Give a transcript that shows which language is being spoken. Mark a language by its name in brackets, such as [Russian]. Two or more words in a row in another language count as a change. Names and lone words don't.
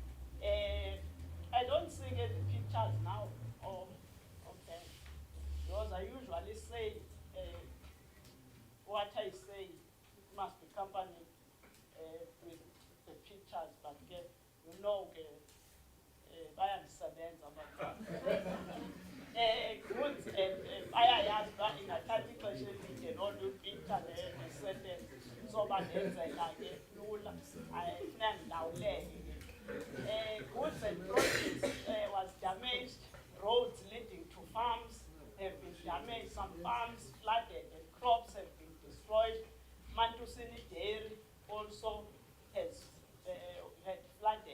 [English] I don't see the pictures now. Oh, okay. Because I usually say what I say must be accompanied with the pictures, but you know, [Xhosa] bayazisebenza abafana. Goods bayayazi ba ingathatha ixesha elide nollu picture ne-sentence so bandenzela-ke lula ayifuna ndilawuleke. [English] Goods and produce was damaged. Roads leading to farms have been damaged. Some farms flooded and crops have been destroyed. Mantusini Dairy also has had flooded.